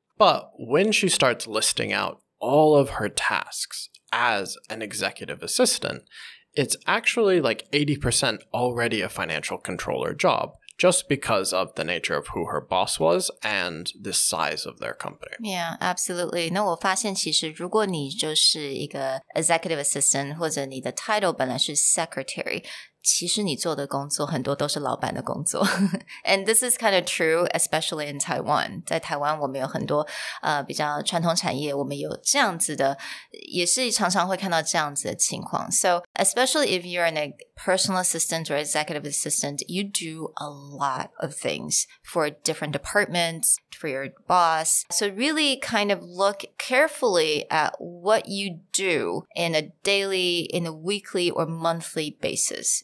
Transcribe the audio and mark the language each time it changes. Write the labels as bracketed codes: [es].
[en] But when she starts listing out all of her tasks as an executive assistant, it's actually like 80% already a financial controller job.Just because of the nature of who her boss was and the size of their company. Yeah, absolutely. [zh] 那我发现其实如果你就是一个 executive assistant 或者你的 title 本来是 secretary， 其实你做的工作很多都是老板的工作。 [en] And this is kind of true, especially in Taiwan. [zh] 在台湾我们有很多比较传统产业，我们有这样子的，也是常常会看到这样子的情况。 [en] So, especially if you're a personal assistant or executive assistant, you do a lot of things for different departments, for your boss. So really kind of look carefully at what you do in a daily, in a weekly, or monthly basis.